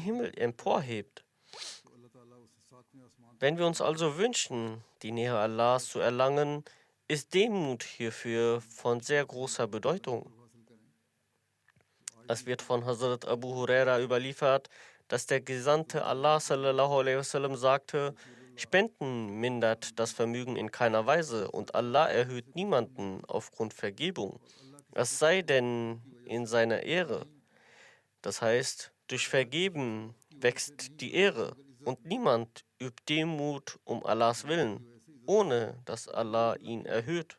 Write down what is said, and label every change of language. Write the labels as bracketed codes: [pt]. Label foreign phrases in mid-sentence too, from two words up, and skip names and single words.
[de] Himmel emporhebt. Wenn wir uns also wünschen, die Nähe Allahs zu erlangen, ist Demut hierfür von sehr großer Bedeutung. Es wird von Hazrat Abu Huraira überliefert, dass der Gesandte Allah [ar] صلى الله عليه وسلم [de] sagte, Spenden mindert das Vermögen in keiner Weise und Allah erhöht niemanden aufgrund Vergebung, es sei denn in seiner Ehre. Das heißt, durch Vergeben wächst die Ehre und niemand übt Demut um Allahs Willen, ohne dass Allah ihn erhöht.